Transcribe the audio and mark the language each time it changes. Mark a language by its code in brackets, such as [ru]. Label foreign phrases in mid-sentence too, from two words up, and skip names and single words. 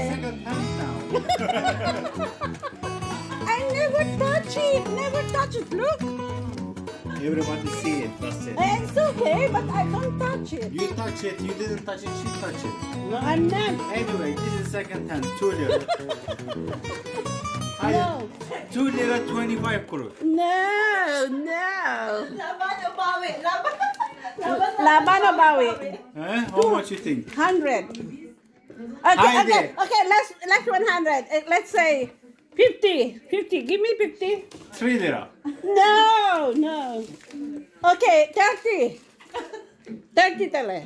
[en] Second hand now. I never touch it. Never touch it. Look. Everybody see it, that's it. It's okay, but I don't touch it. You touch it, you didn't touch it, she touched it. No, I'm not. Anyway, this is second hand, 2 lira. No. 2 lira 25 kuruş. No. [tl] Laban o bawi? Laban. Laban o bawi? [en] How much you think? 100. Hi Okay, there. okay, let's 100. Let's say 50. 50. Give me 50. 3 lira. No. Okay, 30. 30 tele.